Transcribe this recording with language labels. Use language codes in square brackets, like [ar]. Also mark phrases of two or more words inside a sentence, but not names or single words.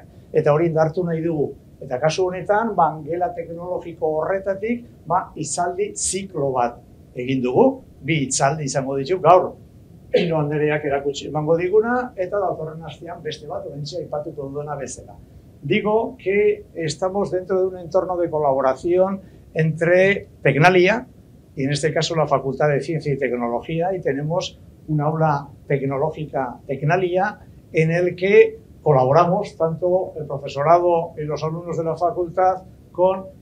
[eu] Eta hori indartu nahi dugu. Eta kasu honetan, gela teknologiko horretatik, hitzaldi ziklo bat egin dugu, 2 hitzaldi izango ditu gaur. Pino Andereak erakutsi emango diguna, eta datorren astean beste bat, oraintxe aipatuko duena bezala. [es] Digo que estamos dentro de un entorno de colaboración entre Tecnalia, y en este caso la Facultad de Ciencia y Tecnología, y tenemos un aula tecnológica Tecnalia en el que colaboramos tanto el profesorado y los alumnos de la facultad con